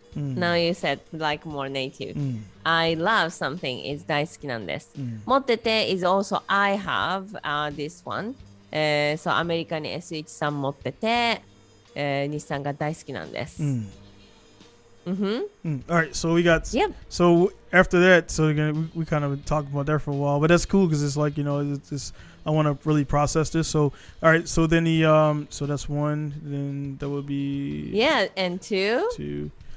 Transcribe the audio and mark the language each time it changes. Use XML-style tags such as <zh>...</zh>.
<en>Now you said like more native. I love something is</en> <ja>大好きなんです。</ja> <en>持ってて is also I have this one.</en> <ja>So アメリカに S1 さん持ってて、日産が大好きなんです。</ja> <en>Alright, so we got so after that, so again we kind of talked about that for a while, but that's cool because it's like it's I want to really process this. So alright, so then so that's one, then that would be and two,</en>